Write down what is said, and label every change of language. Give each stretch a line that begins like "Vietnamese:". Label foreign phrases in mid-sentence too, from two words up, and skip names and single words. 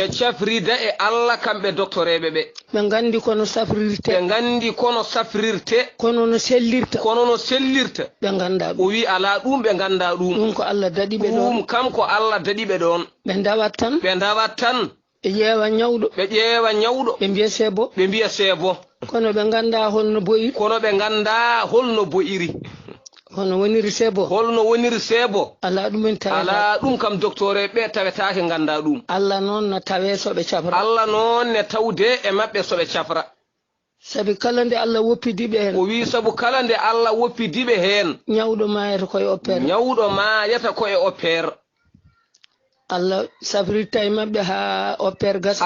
Fula: Ɓe cafrida e Allah kamɓe docteur eɓe ɓe. Ɓe ngandi kono safrirte. Ɓe ngandi kono safrirte. Kono no sellirta. Kono no sellirta. Ɓe nganda ɗum. O wi ala ɗum ɓe nganda ɗum. Ɗum ko Allah daɗi ɓe ɗon. Ɗum kam ko Allah daɗi ɓe ɗon. Ɓe ndawat tan. Ɓe ndawat tan. Ɓe ƴeewa nyawɗo. Ɓe ƴeewa nyawɗo. Ɓe mbiya
French: c'est bon.
Fula: Ɓe mbiya
French: c'est bon.
Fula: Kono ɓe nganda holno boyiri. Kono ɓe nganda holno boyiri. Hono woniri
French: c'est bon.
Fula: Holno woniri
French: c'est bon.
Fula: Ala ɗum en tawata. Ala ɗum kam docteur ɓe tawetake nganda ɗum. Allah noon na tawe so ɓe cafra. Allah noon ne tawde e maɓɓe so ɓe cafra. Sabi kala nde Allah woppidi ɓe hen. O wi sabu kala nde Allah woppidi ɓe hen. Nyawɗo mayata koye opére. Nyawɗo mayata koye opére. Allah safritta e maɓɓe ha opére gasa.